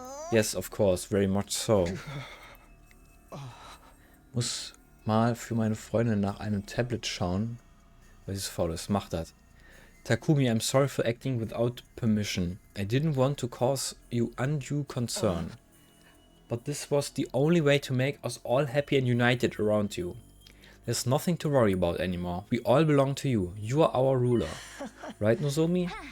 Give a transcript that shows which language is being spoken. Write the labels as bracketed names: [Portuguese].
[English] Yes, of course, very much so. [German] Muss mal für meine Freundin nach einem Tablet schauen, weil sie faul ist. Mach das. [English] Takumi, I'm sorry for acting without permission. I didn't want to cause you undue concern. But this was the only way to make us all happy and united around you. There's nothing to worry about anymore. We all belong to you. You are our ruler. Right, Nozomi?